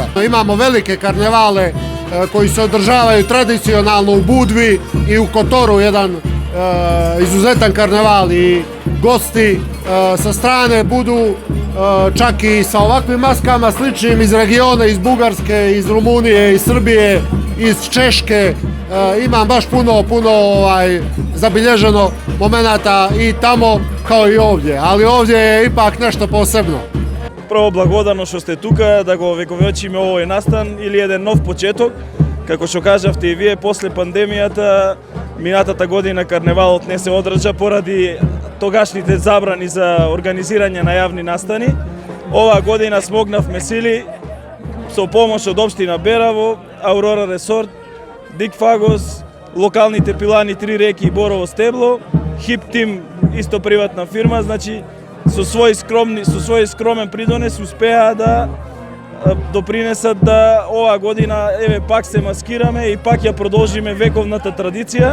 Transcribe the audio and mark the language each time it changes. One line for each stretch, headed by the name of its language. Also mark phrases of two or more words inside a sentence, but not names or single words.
Serbian: Imamo velike karnevale koji se održavaju tradicionalno u Budvi i u Kotoru, jedan izuzetan karneval i gosti sa strane budu čak i sa ovakvim maskama sličnim iz regiona, iz Bugarske, iz Rumunije, iz Srbije, iz Češke. Imam baš puno zabilježeno momenata i tamo kao i ovdje, ali ovdje je ipak nešto posebno.
Macedonian: Прво благодарно што сте тука да го вековечиме овој настан или еден нов почеток. Како што кажавте и вие, после пандемијата, минатата година карневалот не се одржа поради тогашните забрани за организирање на јавни настани. Оваа година смогнавме сили со помош од општина Бераво, Аурора Ресорт, Дик Фагос, локалните пилани Три реки и Борово стебло, Хип Тим, исто приватна фирма, значи со свој скромен придонес успеа да допринесат да оваа година еве пак се маскираме и пак ја продолжиме вековната традиција.